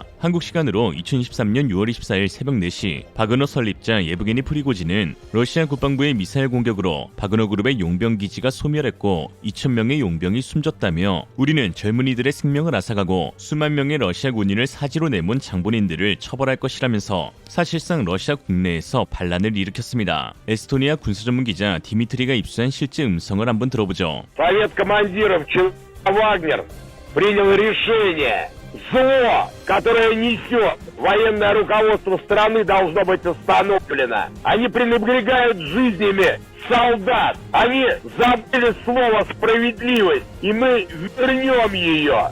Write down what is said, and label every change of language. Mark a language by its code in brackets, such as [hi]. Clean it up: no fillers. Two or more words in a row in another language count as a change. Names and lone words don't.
[ko] 한국 시간으로 2023년 6월 24일 새벽 4시 바그너 설립자 예브게니 프리고진은 러시아 국방부의 미사일 공격으로 바그너그룹의 용병기지가 소멸했고 2,000명의 용병이 숨졌다며 우리는 젊은이들의 생명을 앗아가고 수만 명의 러시아 군인을 사지로 내몬 장본인들을 처벌할 것이라면서 사실상 러시아 국내에서 반란을 일으켰습니다. 에스토니아 군사전문 기자 디미트리가 입수한 실제 음성을 한번 들어보죠. [ru] Совет командиров Вагнер принял решение. Зло, которое несет военное руководство страны, должно быть остановлено. Они пренебрегают жизнями солдат. Они забыли слово «справедливость», и мы вернем ее.